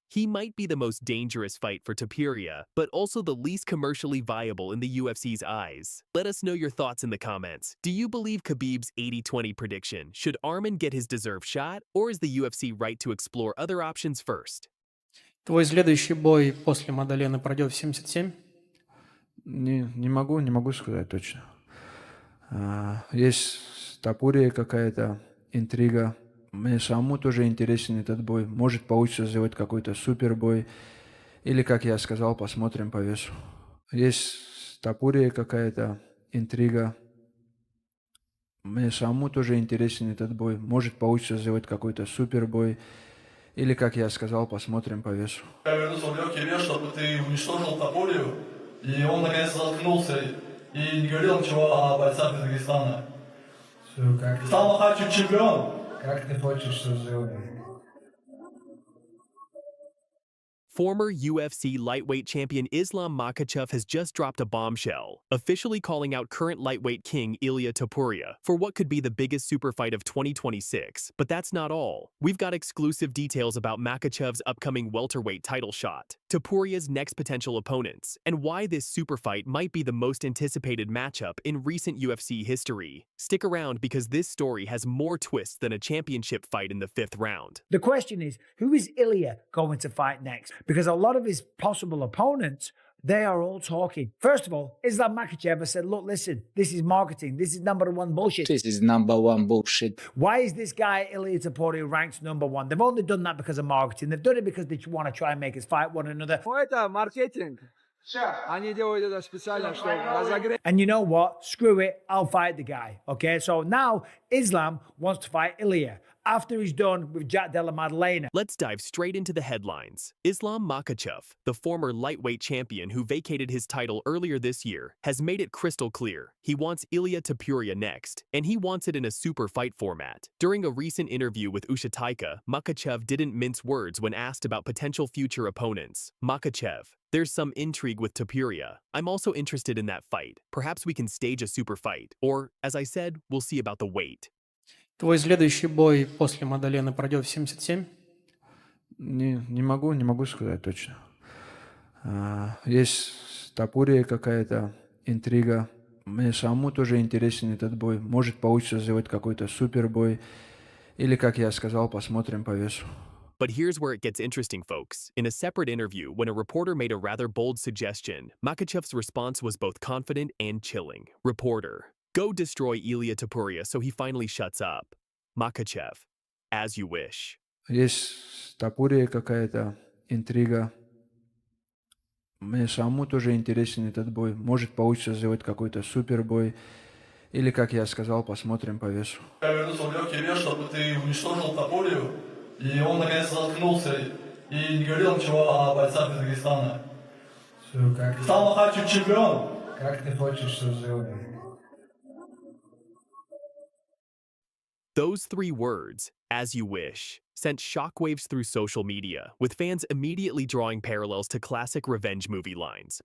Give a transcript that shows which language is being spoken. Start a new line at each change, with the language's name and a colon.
English: He might be the most dangerous fight for Topuria, but also the least commercially viable in the UFC's eyes. Let us know your thoughts in the comments. Do you believe Khabib's 80-20 prediction? Should Arman get his deserved shot, or is the UFC right to explore other options first?
Russian: Твой следующий бой после Мадалены пройдет в 77? Не могу сказать точно. Есть с Топурией какая-то интрига. Мне самому тоже интересен этот бой. Может, получится сделать какой-то супербой. Или, как я сказал, посмотрим по весу. Есть с Топурией какая-то интрига. Мне самому тоже интересен этот бой. Может, получится сделать какой-то супербой. Или, как я сказал, посмотрим по весу. Я верну свое тебе, чтобы ты уничтожил Топурию, и он наконец заткнулся и не говорил ничего о бойцах из Дагестана. Все, как Islam Makhachev чемпион. ты хочешь, что сделаем?
English: Former UFC lightweight champion Islam Makhachev has just dropped a bombshell, officially calling out current lightweight king Ilia Topuria for what could be the biggest super fight of 2026. But that's not all. We've got exclusive details about Makhachev's upcoming welterweight title shot, Topuria's next potential opponents, and why this super fight might be the most anticipated matchup in recent UFC history. Stick around because this story has more twists than a championship fight in the 5th round. The question is, who is Ilia going to fight next? Because a lot of his possible opponents, they are all talking. First of all, Islam Makhachev has said, look, listen, this is marketing. This is #1 bullshit. This is #1 bullshit. Why is this guy, Ilia Topuria, ranked #1? They've only done that because of marketing. They've done it because they want to try and make us fight one another.
Russian: Это маркетинг. Они делают это специально, чтобы разогреть.
English: And you know what? Screw it. I'll fight the guy. Okay, so now Islam wants to fight Ilia after he's done with Jack Della Maddalena. Let's dive straight into the headlines. Islam Makhachev, the former lightweight champion who vacated his title earlier this year, has made it crystal clear he wants Ilia Topuria next, and he wants it in a super fight format. During a recent interview with Usha Taika, Makhachev didn't mince words when asked about potential future opponents. Makhachev, there's some intrigue with Topuria. I'm also interested in that fight. Perhaps we can stage a super fight, or, as I said, we'll see about the weight.
Russian: Твой следующий бой после Мадалены пройдет в 77? Не могу сказать точно. Есть с Топурией какая-то интрига. Мне самому тоже интересен этот бой. Может, получится сделать какой-то супербой. Или, как я сказал, посмотрим по весу.
English: But here's where it gets interesting, folks. In a separate interview, when a reporter made a rather bold suggestion, Makhachev's response was both confident and chilling. Reporter, go destroy Ilia Topuria so he finally shuts up. Makhachev, as you wish.
Russian: Есть с Топурией какая-то интрига. Мне самому тоже интересен этот бой. Может, получится сделать какой-то супербой. Или, как я сказал, посмотрим по весу. Я верну свое тебе, чтобы ты уничтожил Топурию, и он наконец заткнулся и не говорил ничего о бойцах из Дагестана. Все, как Islam Makhachev чемпион. ты хочешь, что сделаем?
English: Those 3 words, as you wish, sent shockwaves through social media, with fans immediately drawing parallels to classic revenge movie lines.